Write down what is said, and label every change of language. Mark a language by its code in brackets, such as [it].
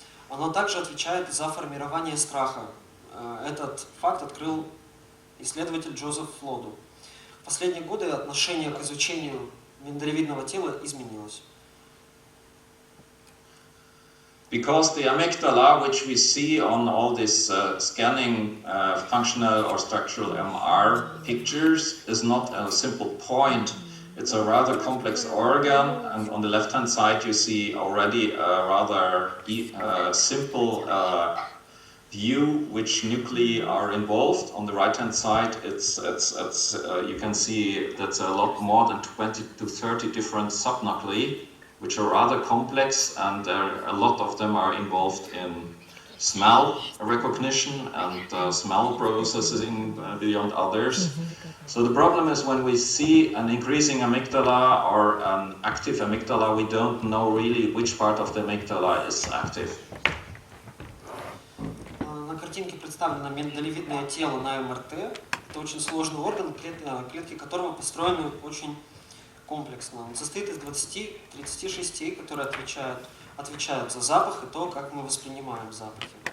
[ru] Оно также отвечает за формирование страха. Этот факт открыл исследователь Джозеф Лоду. В последние годы отношение к изучению миндалевидного тела изменилось. [en] Because the amygdala, which we see on all these scanning functional or structural MR pictures, is not a simple point. It's a rather complex organ, and on the left-hand side you see already a rather simple view which nuclei are involved. On the right-hand side, you can see that's a lot more than 20 to 30 different subnuclei, which are rather complex, and a lot of them are involved in smell recognition and smell processing beyond others. So the problem is when we see an increasing amygdala or an active amygdala, we don't know really which part of the amygdala is active. [ru] На картинке представлено миндалевидное тело на МРТ. Это очень сложный орган, клетки которого построены очень комплексно. Он состоит из 20-30 частей, которые отвечают за запах и то, как мы воспринимаем запахи.